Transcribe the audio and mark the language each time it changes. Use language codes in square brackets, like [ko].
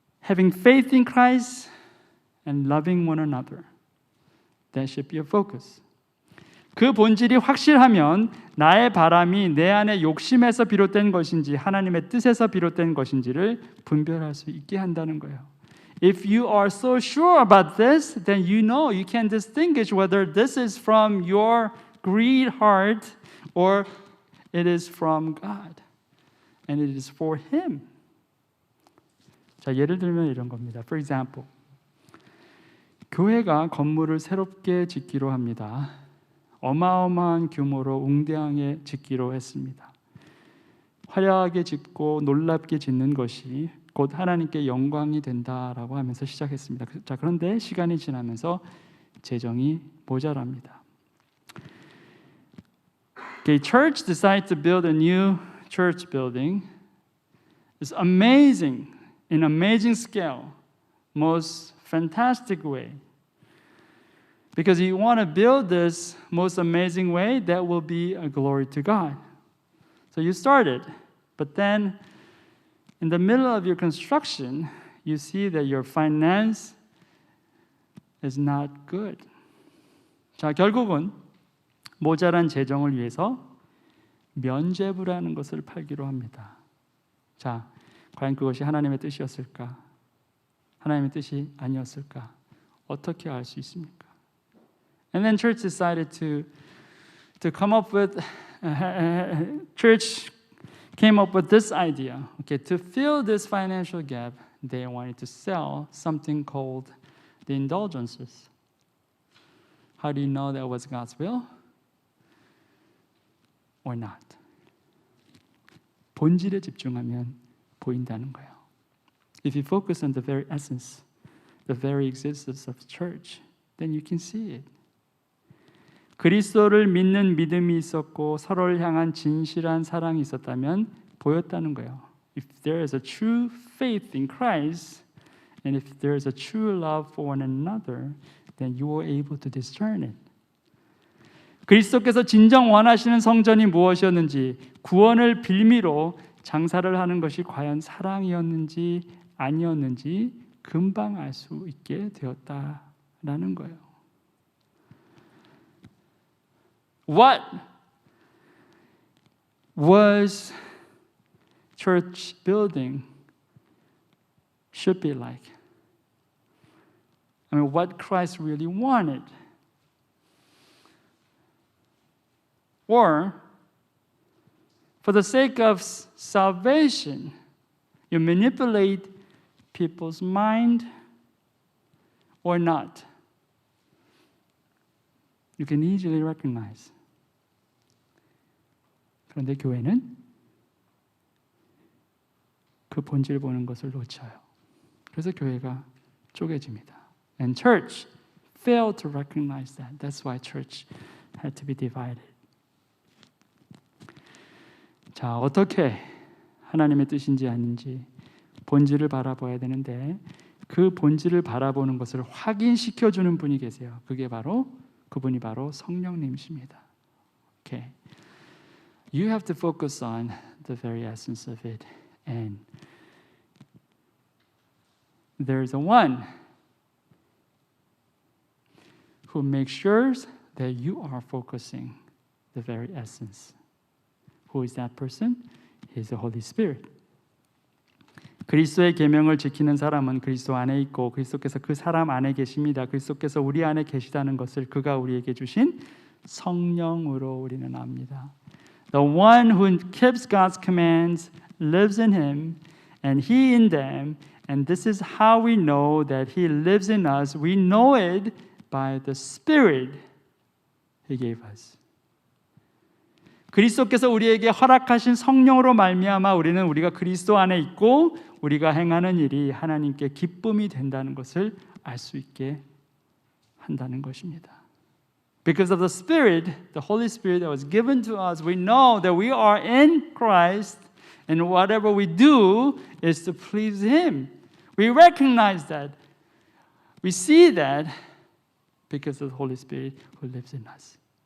[en] Having faith in Christ and loving one another. That should be your focus. [ko] 그 본질이 확실하면 나의 바람이 내 안의 욕심에서 비롯된 것인지 하나님의 뜻에서 비롯된 것인지를 분별할 수 있게 한다는 거예요. [en] If you are so sure about this, then you know you can distinguish whether this is from your greed heart or it is from God and it is for Him. [ko] 자, 예를 들면 이런 겁니다. [en] For example, [ko] 교회가 건물을 새롭게 짓기로 합니다. 어마어마한 규모로 웅대하게 짓기로 했습니다. 화려하게 짓고 놀랍게 짓는 것이 곧 하나님께 영광이 된다라고 하면서 시작했습니다. 자, 그런데 시간이 지나면서 재정이 모자랍니다. [en] Okay, church decided to build a new church building. It's amazing, in amazing scale, most fantastic way. Because you want to build this most amazing way that will be a glory to God. So you started, but then in the middle of your construction, you see that your finance is not good. [ko] 자, 결국은 모자란 재정을 위해서 면죄부라는 것을 팔기로 합니다. 자, 과연 그것이 하나님의 뜻이었을까? 하나님의 뜻이 아니었을까? 어떻게 알 수 있습니까? [en] And then church decided to come up with church came up with this idea. Okay, to fill this financial gap, they wanted to sell something called the indulgences. How do you know that was God's will or not? [ko] 본질에 집중하면 보인다는 거예요. [en] If you focus on the very essence, the very existence of church, then you can see it. [ko] 그리스도를 믿는 믿음이 있었고 서로를 향한 진실한 사랑이 있었다면 보였다는 거예요. [en] if there is a true faith in Christ, and if there is a true love for one another, then you are able to discern it. [ko] 그리스도께서 진정 원하시는 성전이 무엇이었는지, 구원을 빌미로 장사를 하는 것이 과연 사랑이었는지 아니었는지 금방 알 수 있게 되었다라는 거예요. [en] What was church building should be like? I mean, what Christ really wanted. Or, for the sake of salvation, you manipulate people's mind or not. You can easily recognize. [ko] 그런데 교회는 그 본질 보는 것을 놓쳐요. 그래서 교회가 쪼개집니다. [en] And church failed to recognize that. That's why church had to be divided. [ko] 자, 어떻게 하나님의 뜻인지 아닌지 본질을 바라봐야 되는데 그 본질을 바라보는 것을 확인시켜 주는 분이 계세요. 그분이 바로 성령님이십니다. [en] Okay. You have to focus on the very essence of it. And there's a one who makes sure that you are focusing the very essence. Who is that person? He is the Holy Spirit. [ko] 그리스도의 계명을 지키는 사람은 그리스도 안에 있고 그리스도께서 그 사람 안에 계십니다. 그리스도께서 우리 안에 계시다는 것을 그가 우리에게 주신 성령으로 우리는 압니다. [en] The one who keeps God's commands lives in him and he in them, and this is how we know that he lives in us. We know it by the Spirit he gave us. [ko] 그리스도께서 우리에게 허락하신 성령으로 말미암아 우리는 우리가 그리스도 안에 있고 우리가 행하는 일이 하나님께 기쁨이 된다는 것을 알 수 있게 한다는 것입니다. [en] Because of the Spirit, the Holy Spirit that was given to us, we know that we are in Christ and whatever we do is to please Him. We recognize that. We see that because of the Holy Spirit who lives in us.